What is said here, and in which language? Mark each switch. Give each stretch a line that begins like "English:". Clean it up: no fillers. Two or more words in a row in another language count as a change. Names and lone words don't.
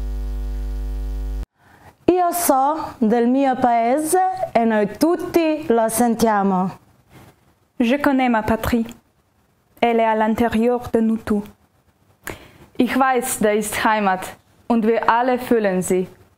Italian: Io so del mio paese e noi tutti lo sentiamo.
French: Je connais ma patrie. Elle est à l'intérieur de nous tous.
German: Ich weiß, da ist Heimat und wir alle fühlen sie.